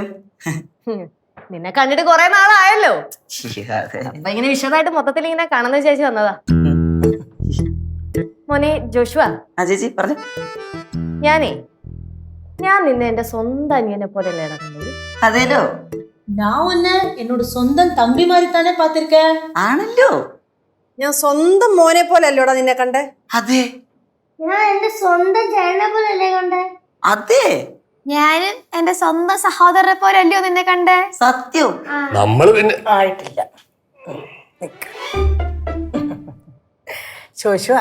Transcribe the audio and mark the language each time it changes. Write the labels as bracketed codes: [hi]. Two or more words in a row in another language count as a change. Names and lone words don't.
[ml] നിന്നെ കണ്ടിട്ട് കൊറേ നാളായല്ലോ. അപ്പൊ ഇങ്ങനെ വിശദമായിട്ട് മൊത്തത്തിൽ ഇങ്ങനെ കാണുന്ന ചേച്ചി വന്നതാ. മോനെ ജോഷുവ. ആ ചേച്ചി പറഞ്ഞു. ഞാൻ നിന്നെ എന്റെ സ്വന്തം അനിയനെ പോലെ അല്ലേ കണ്ടത്? അതേലോ. [ta] நான் உன்னை என்னோட சொந்தம் தம்பி மாதிரி தானே பாத்திருக்கேன். [ml] ആണല്ലോ. ഞാൻ സ്വന്തം മോനെ പോലെ അല്ലോടാ നിന്നെ കണ്ടേ. അതെ. ഞാൻ എന്റെ സ്വന്തം ചേട്ടനെ പോലെ അല്ലേ കണ്ടേ? അതെ. ഞാനും എന്റെ സ്വന്തം സഹോദരനെ പോലെ അല്ലയോ നിന്നെ കണ്ടേ? സത്യം. നമ്മള് പിന്നെ ആയിട്ടില്ല. ജോഷുവാ.